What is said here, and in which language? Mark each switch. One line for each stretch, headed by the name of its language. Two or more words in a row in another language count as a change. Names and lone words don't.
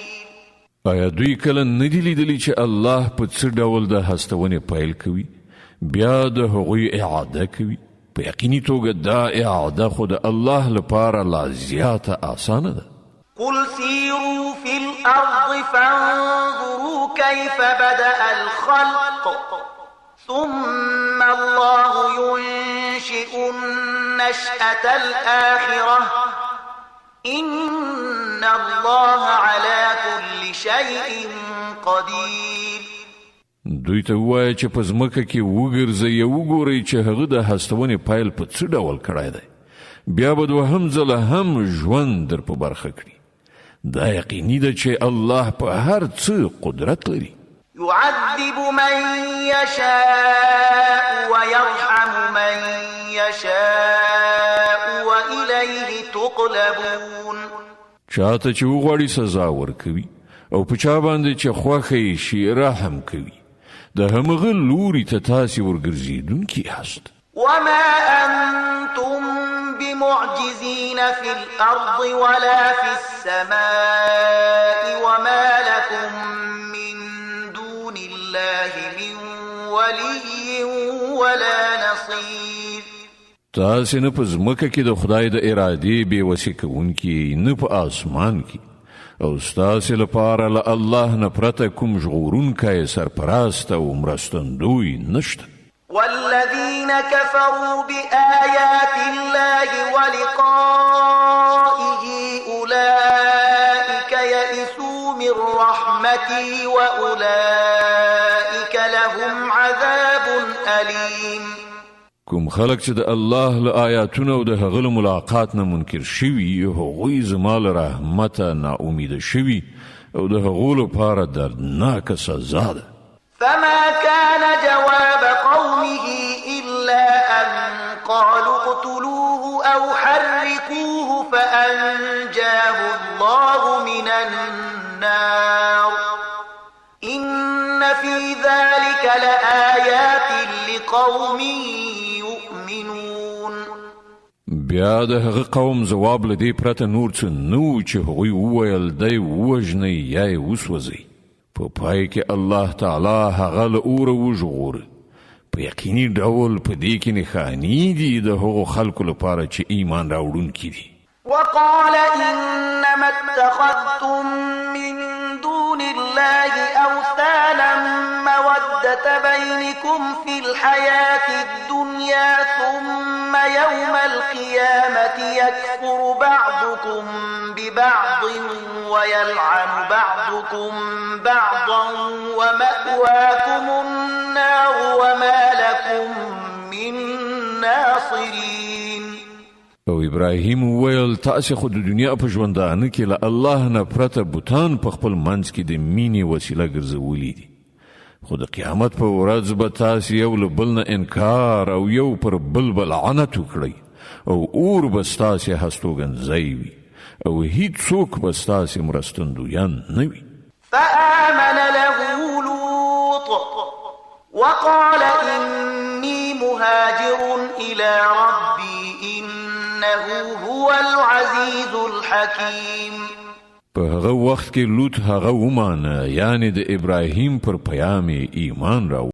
Pashto: آیا دوی کله ندی لیدلی چې الله په څه ډول د هستونې پیل کوي بیا د هغوی اعاده کوي؟ په یقیني توګه دا اعاده خو د الله لپاره لا زیاته آسانه ده.
Arabic: قل سيروا في الأرض فانظروا كيف بدأ الخلق ثم الله ينشئ النشأة الآخرة إن الله على كل شيء قدير.
Pashto: دوی ته ووایه چې په ځمکه کې وګرځئ او وګورئ چې هغه د هستونې پیل په څه ډول کړی دی بیا به دوهم ځله هم ژوند در په برخه کړي. دا یقیني ده چې الله په هر څه قدرت لري.
Arabic: يعذب من يشاء ويرحم من يشاء وإليه تقلبون.
Pashto: چاته چې وغواړي سزا ورکوي او په چا باندې چې خوښه یې شي رحم کوي. د همغه لوري ته تاسې ورګرځېدونکي یاست.
Arabic: وما أنتم بمعجزين في الأرض ولا في السماء وما لكم من دون الله من ولي ولا نصير.
Pashto: تاسې نه په ځمکه کې د خدای د ارادې بېوسې کوونکي نه په آسمان کې او ستاسې لپاره له الله نه پرته کوم ژغورونکی سرپرست او مرستندوی نشته.
Arabic: والذين كفروا بآيات الله ولقائه أولئك يئسوا من رحمتي وأولئك لهم عذاب أليم.
Pashto: کوم خلق چې د الله له آیاتونو او د هغه له ملاقات نه منکر شوي هغوی زما له رحمته ناامیده شوي او د هغو لپاره دردناکه سزا ده.
Arabic: فما كان جواب قومه إلا أن قالوا اقتلوه أو حرقوه فأنجاه الله من النار إن في ذلك لآيات لقوم يؤمنون.
Pashto: بیا د هغه قوم ځواب له دې پرته نور څه نه چې هغوی وویل دی ووژنئ یا یې وسوځئ. په پای کې
Arabic: الله تعالی
Pashto: هغه له اوره وژغوره. په یقیني ډول په دې کې نښانې دي د هغو خلکو لپاره چې ایمان راوړونکي دي.
Arabic: وقال إنما اتخذتم من دون الله أوثانا مودة بينكم في الحياة الدنيا ثم يوم القيامة يكفر بعضكم ببعض ويلعن بعضكم بعضا ومأواكم النار وما لكم من ناصرين.
Pashto: او ابراهیم وویل تاسې خو د دنیا په ژوندانه کې له الله نه پرته بوتان په خپل منځ کې د مینې وسیله ګرځولي دي خو د قیامت په ورځ به تاسې یو له بل نه انکار او یو پر بل به لعنت وکړئ او اور به ستاسې هستوګنځی وي او هیڅوک به ستاسې مرستندویان نه وي.
Arabic: فآمن له لوط وقال إني مهاجر إلى ربي إنه إنه هو العزيز الحكيم.
Pashto: په هغه وخت کې لوط هغه ومانه، یعنی د ابراهیم پر پیغام ایمان راوړ.